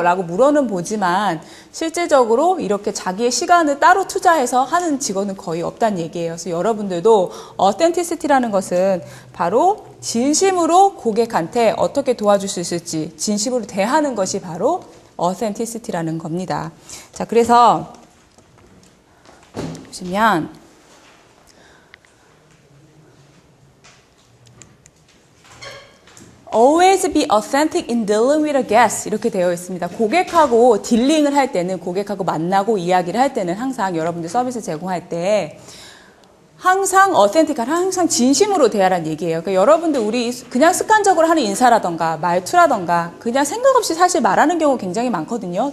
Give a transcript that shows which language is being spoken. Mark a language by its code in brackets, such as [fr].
[ko] 라고 물어는 보지만 실제적으로 이렇게 자기의 시간을 따로 투자해서 하는 직원은 거의 없다는 얘기예요. 그래서 여러분들도 어센티시티라는 것은 바로 진심으로 고객한테 어떻게 도와줄 수 있을지 진심으로 대하는 것이 바로 어센티시티라는 겁니다. 자, 그래서 보시면 [en] Always be authentic in dealing with a guest [ko] 이렇게 되어 있습니다. 고객하고 딜링을 할 때는 고객하고 만나고 이야기를 할 때는 항상 여러분들 서비스 제공할 때 항상 어센틱한 항상 진심으로 대하라는 얘기예요. 그러니까 여러분들 우리 그냥 습관적으로 하는 인사라던가 말투라던가 그냥 생각 없이 사실 말하는 경우 굉장히 많거든요.